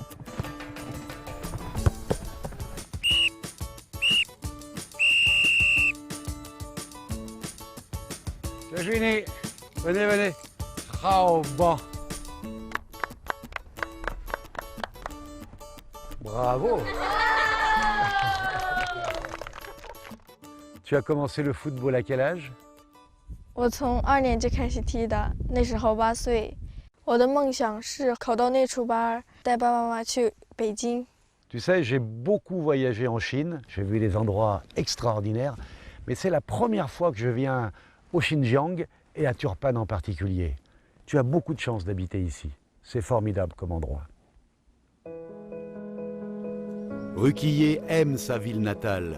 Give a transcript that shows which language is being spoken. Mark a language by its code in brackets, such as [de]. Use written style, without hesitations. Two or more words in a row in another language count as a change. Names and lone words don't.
[fr] C'est fini. Venez, venez. Oh, bon. Bravo. Tu as commencé le football à quel âge? [zh] 我从2年级开始踢的，那时候8岁。我的梦想是考到内储班，带爸爸妈妈去北京。 [fr] Tu sais, j'ai beaucoup voyagé en Chine, j'ai vu des endroits extraordinaires, mais c'est la première fois que je viens au Xinjiang et à Turpan en particulier. Tu as beaucoup de chance d'habiter ici. C'est formidable comme endroit. Roukiye aime sa ville natale.